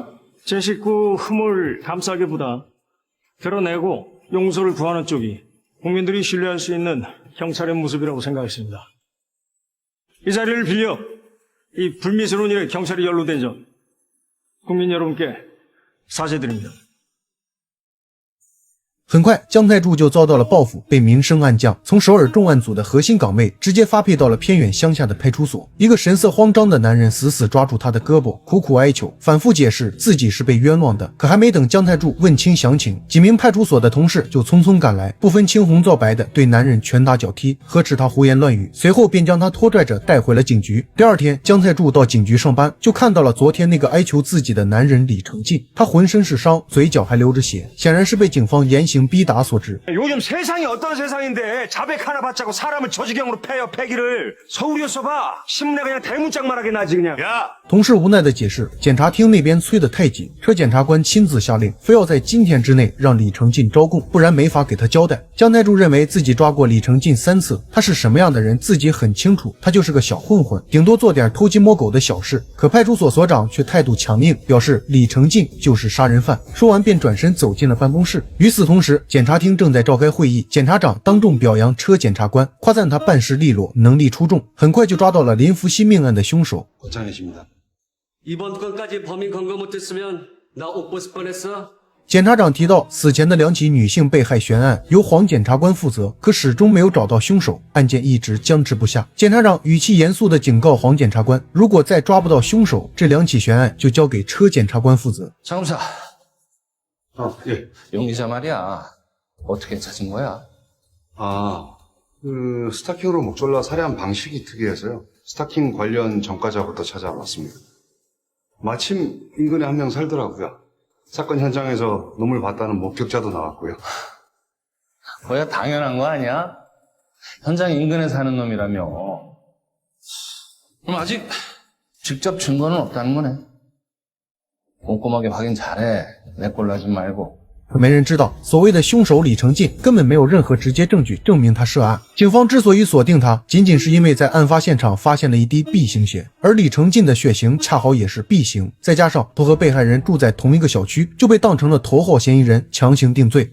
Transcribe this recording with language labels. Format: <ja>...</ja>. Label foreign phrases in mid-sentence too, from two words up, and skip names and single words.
<ko>제 식구 흠을 감싸기보다 드러내고 용서를 구하는 쪽이 국민들이 신뢰할 수 있는 경찰의 모습이라고 생각했습니다. 이 자리를 빌려 이 불미스러운 일에 경찰이 연루된 점 국민 여러분께 사죄드립니다.</ko> <zh>很快，姜泰柱就遭到了报复，被明升暗降，从首尔重案组的核心岗位直接发配到了偏远乡下的派出所。一个神色慌张的男人死死抓住他的胳膊，苦苦哀求，反复解释自己是被冤枉的。可还没等姜泰柱问清详情，几名派出所的同事就匆匆赶来，不分青红皂白的对男人拳打脚踢，呵斥他胡言乱语，随后便将他拖拽着带回了警局。第二天，姜泰柱到警局上班，就看到了昨天那个哀求自己的男人李成进，他浑身是伤，嘴角还流着血，显然是被警方严刑逼打所致。</zh> <ko>요즘 세상이 어떤 세상인데 자백 하나 받자고 사람을 저 지경으로 패요 패기를 서울이었어 봐 신문에 그냥 대문짝만하게 나지 그냥 야</ko> <zh>同事无奈的解释，检察厅那边催得太紧，车检察官亲自下令，非要在今天之内让李成进招供，不然没法给他交代。姜泰柱认为自己抓过李成进3次，他是什么样的人自己很清楚，他就是个小混混，顶多做点偷鸡摸狗的小事。可派出所所长却态度强硬，表示李成进就是杀人犯。说完便转身走进了办公室。与此同时，检察厅正在召开会议，检察长当众表扬车检察官，夸赞他办事利落，能力出众，很快就抓到了林福熙命案的凶手。</zh> <ko>고창이십니다. 이번 건까지 범인 검거 못했으면 나 옷 벗을 뻔했어.</ko> <zh>检察长提到，死前的2起女性被害悬案由黄检察官负责，可始终没有找到凶手，案件一直僵持不下。检察长语气严肃地警告黄检察官，如果再抓不到凶手，这2起悬案就交给车检察官负责。</zh> <ko>장검사. 예. 용의자 말이야. 어떻게 찾은 거야? 그 스타킹으로 목 졸라 살해한 방식이 특이해서요. 스타킹 관련 전과자부터 찾아봤습니다. 마침 인근에 한 명 살더라고요. 사건 현장에서 놈을 봤다는 목격자도 나왔고요. 뭐야 당연한 거 아니야? 현장 인근에 사는 놈이라며. 그럼 아직 직접 증거는 없다는 거네. 꼼꼼하게 확인 잘해. 내 꼴 나지 말고.</ko> <zh>可没人知道，所谓的凶手李成进根本没有任何直接证据证明他涉案。警方之所以锁定他，仅仅是因为在案发现场发现了一滴 B 型血，而李成进的血型恰好也是 B 型，再加上不和被害人住在同一个小区，就被当成了头号嫌疑人，强行定罪。</zh>